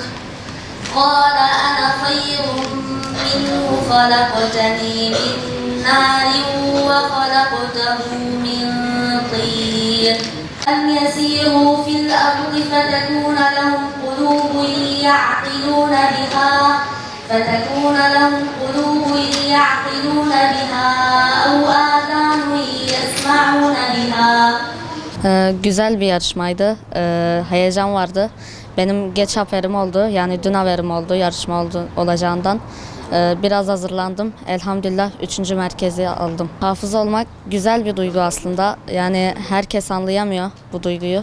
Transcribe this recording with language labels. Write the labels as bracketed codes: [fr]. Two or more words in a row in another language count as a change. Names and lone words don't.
[ar] قال أنا خير منه خلقتني من نار وخلقته من طين لم يسيروا في الأرض فتكون لهم قلوب يعقلون بها أو آذان يسمعون بها. [tr] Güzel bir yarışmaydı. Heyecan vardı. Benim geç haberim oldu. Yani dün haberim oldu yarışma olacağından. Biraz hazırlandım. Elhamdülillah 3. merkezi aldım. Hafız olmak güzel bir duygu aslında. Yani herkes anlayamıyor bu duyguyu.